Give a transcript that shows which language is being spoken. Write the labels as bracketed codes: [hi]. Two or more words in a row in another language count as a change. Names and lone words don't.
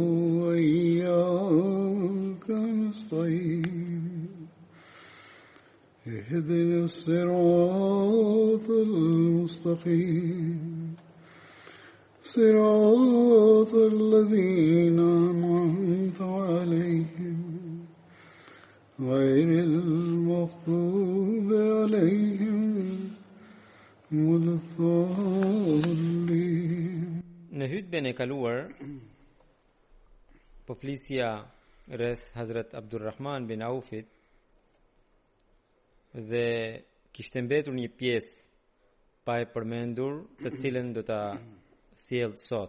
[ar] وإياك نستعين اهدنا الصراط المستقيم صراط الذين أنعمت عليهم غير المغضوب عليهم ولا الضالين. [sq] Në hutben e kaluar po flisja rreth Hazrat Abdurrahman bin Aufit dhe kishte mbetur një pjesë pa e përmendur, të cilën do ta sjell sot.